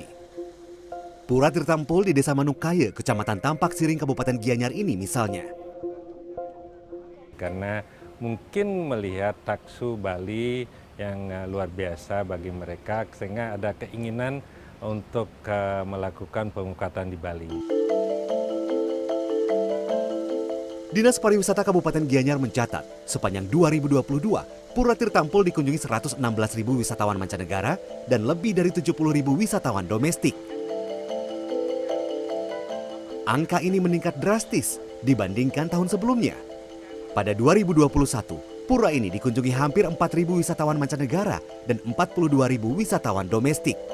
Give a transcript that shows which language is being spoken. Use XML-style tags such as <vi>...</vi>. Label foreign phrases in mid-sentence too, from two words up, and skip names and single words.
<id>Pura Tirtampul di Desa Manukaya, Kecamatan Tampak Siring, Kabupaten Gianyar ini misalnya. Karena mungkin melihat taksu Bali yang luar biasa bagi mereka, sehingga ada keinginan untuk melakukan pemukatan di Bali. Dinas Pariwisata Kabupaten Gianyar mencatat, sepanjang 2022, Pura Tirtampul dikunjungi 116.000 wisatawan mancanegara dan lebih dari 70.000 wisatawan domestik. Angka ini meningkat drastis dibandingkan tahun sebelumnya. Pada 2021, pura ini dikunjungi hampir 4.000 wisatawan mancanegara dan 42.000 wisatawan domestik.</id>